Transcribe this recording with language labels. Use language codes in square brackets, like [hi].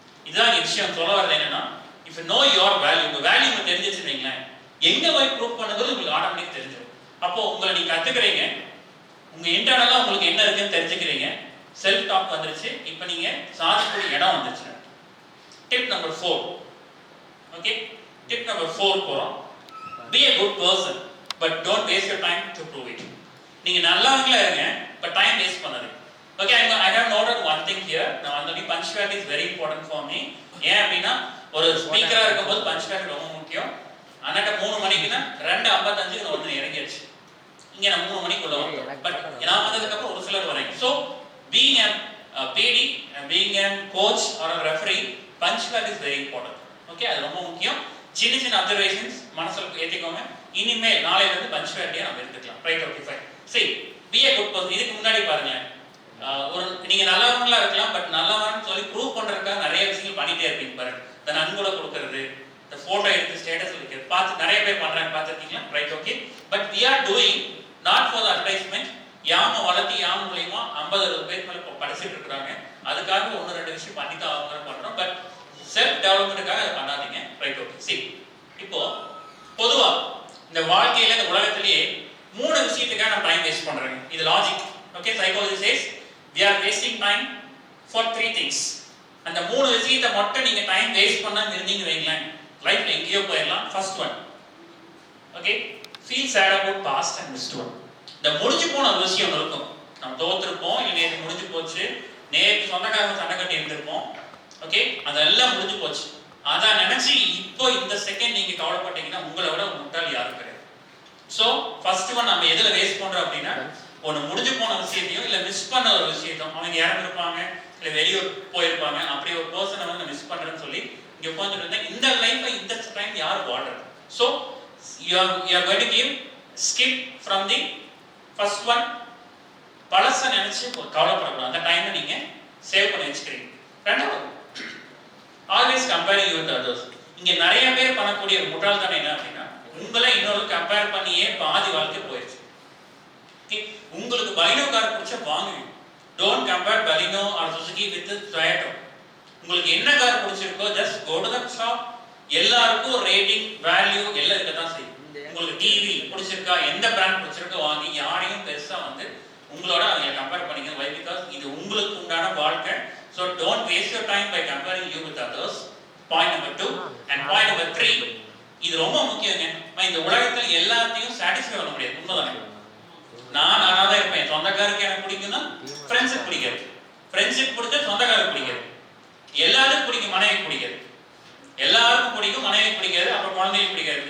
[ta] இதான் விஷயம் சொல்ல வரது என்னன்னா, [en] if you know your value, [ta] உங்க வேல்யூ உங்களுக்கு தெரிஞ்சிருச்சுங்களேன், எங்க போய் ப்ரூவ் பண்ணுறது உங்களுக்கு ஆட்டோமேட்டிக் தெரிஞ்சிடும். அப்போ உங்களை நீங்க கத்துக்கிறீங்க, உங்க இன்டர்னலா உங்களுக்கு என்ன இருக்குன்னு தெரிஞ்சுக்கிறீங்க, செல்ஃப் டாக் வந்துருச்சு, இப்போ நீங்க சாதிக்கக்கூடிய இடம் வந்துருச்சு. Tip number 4. Okay, tip number 4 போறோம். [en] be a good person but don't waste your time to prove it. [ta] நீங்க நல்லவங்களா இருங்க, [en] but time waste [ta] பண்ணாதீங்க. [en] Okay, I have noted one thing here. Now the punctuality is very important for me. [ta] ஏன் அப்படின்னா ஒரு ஸ்பீக்கரா இருக்கும்போது punctuality ரொம்ப முக்கியம். அண்ணாட்ட 3 மணிக்குனா 2:55க்கு நான் வந்து இறங்கிடுச்சு. இங்க நான் 3 மணிக்குள்ள வந்தேன். பட் நான் வந்ததுக்கு அப்புறம் ஒரு சிலர் வராங்க. [en] So being a PD, being a coach or a referee, punctuality is very important. [ta] Okay, அது ரொம்ப முக்கியம். சின்ன சின்ன அப்சர்வேஷன்ஸ் மனசுல ஏத்திக்கோங்க. இனிமேல் நாளையில இருந்து பஞ்சுவாலிட்டியா நம்ம எடுத்துக்கலாம். Right, okay fine. சரி, [en] be a good person. [ta] இதுக்கு முன்னாடி பாருங்க, ஒரு நீங்க நல்லவங்களா இருக்கலாம், பட் நல்லவன்னு சொல்லி ப்ரூவ் பண்றதுக்காக நிறைய விஷயங்கள் பண்ணிட்டே இருப்பீங்க பாருங்க. இந்த நன்கொடை கொடுக்கறது, இந்த போட்டோ எடுத்து ஸ்டேட்டஸ் வைக்கிறது, பார்த்து நிறைய பேர் பண்றாங்க, பார்த்துருக்கீங்களா? Right, okay. But [en] we are doing not for the advertisement. [ta] யாம வளர்த்தி யாம மூலியமா 50-60 பேர் மேல படிச்சுட்டு இருக்காங்க. அதுக்காக 1-2 விஷயம் பண்ணி தான் அவங்க பண்றோம். பட் செல்ஃப் டெவலப்மெண்ட்டுக்காக அதை பண்ணாதீங்க. Right, okay. சரி, இப்போ பொதுவா இந்த வாழ்க்கையில இந்த உலகத்திலேயே 3 விஷயத்துக்காக நம்ம டைம் வேஸ்ட் பண்றோம். இது logic. Okay, psychology chase [en] we are wasting time for 3 things. [ta] அந்த 3 விஷயத்தை மட்டும் நீங்க டைம் வேஸ்ட் பண்ணாம இருந்தீங்க வைங்களேன், லைஃப்ல எங்கேயோ போயிடலாம். [en] First one, okay, feel sad about past and missed one. [ta] இந்த முடிஞ்சு போன விஷயம் இருக்கும், நம்ம தோத்துருப்போம், இல்லை நேற்று முடிஞ்சு போச்சு, நேற்று சொந்தக்காரங்க சண்டை கட்டி இருந்திருப்போம். ஓகே, அதெல்லாம் முடிஞ்சு போச்சு. அதான் நினைச்சு இப்போ இந்த செகண்ட் நீங்க கவலைப்பட்டீங்கன்னா உங்களை விட முட்டாள் யாரும் கிடையாது. ஸோ ஃபர்ஸ்ட் ஒன் நம்ம எதில் வேஸ்ட் பண்றோம் அப்படின்னா, ஒன்று முடிஞ்சு போன விஷயத்தையும் இல்லை மிஸ் பண்ண ஒரு விஷயத்தையும், அவங்க இறந்துருப்பாங்க இல்லை வெளியூர் போயிருப்பாங்க, அப்படி ஒரு பர்சனை வந்து மிஸ் பண்றேன்னு சொல்லி இங்க உட்காந்துட்டு இருந்தேன். இந்த லைஃப்பை இந்த டைம் யார் வாழ்றது? [en] So you are going to give skip from the first one. [ta] பழச நினைச்சு கவலைப்படக்கூடாது, அந்த டைமை நீங்க சேவ் பண்ணி வச்சுக்கிறீங்க. ரெண்டாவது, [en] Always comparing you with others. [ta] இங்க நிறைய பேர் பண்ணக்கூடிய ஒரு முட்டாள்தனம் என்ன அப்படின்னா, உங்களை இன்னொரு கம்பேர் பண்ணியே பாதி வாழ்க்கை போயிடுச்சு. உங்களுக்கு பலினோ கார் பிடிச்சா வாங்குவீங்க. [en] Don't compare Baleno or Suzuki with Toyota. [ta] உங்களுக்கு என்ன கார் பிடிச்சிருக்கோ [en] Just go to the shop. [ta] எல்லாருக்கும் ரேட்டிங், வேல்யூ எல்லாம் இருக்க தான் செய்யும். உங்களுக்கு டிவி பிடிச்சிருக்கா, எந்த பிராண்ட் பிடிச்சிருக்கோ வாங்கி, யாரையும் பெருசா வந்து உங்களோட அவங்க கம்பேர் பண்ணிக்க. வை? பிகாஸ் இது உங்களுக்கு உண்டான வாழ்க்கை. [en] So don't waste your time by comparing you with others. Point number 2 and point number 3. [ta] இது ரொம்ப முக்கியங்க. இந்த உலகத்துல எல்லாத்தையும் சாட்டிஸ்ஃபை பண்ண முடியாது. உண்மைதானே? நான் தான் இருப்பேன். சொந்தக்காரருக்கு எனக்கு பிடிக்கும்னா ஃப்ரெண்ட்ஸுக்கு பிடிக்காது, ஃப்ரெண்ட்ஸுக்கு பிடிச்சா சொந்தக்காரருக்கு பிடிக்காது, எல்லாருக்கும் பிடிக்கும் மனைவிக்கு பிடிக்காது, எல்லாருக்கும் பிடிக்கும் மனைவிக்கு பிடிக்காது, அப்புறம் குழந்தைக்கு பிடிக்காது.